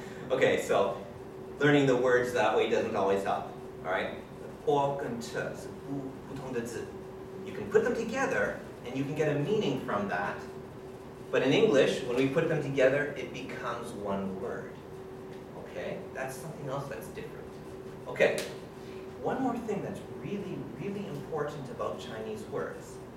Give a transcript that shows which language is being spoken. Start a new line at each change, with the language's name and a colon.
English: Okay, so learning the words that way doesn't always help.
Chinese: All right, 或跟这是不同的字。
English: You can put them together, and you can get a meaning from that. But in English, when we put them together, it becomes one word. Okay, that's something else that's different. Okay, one more thing that's really, really important about Chinese words.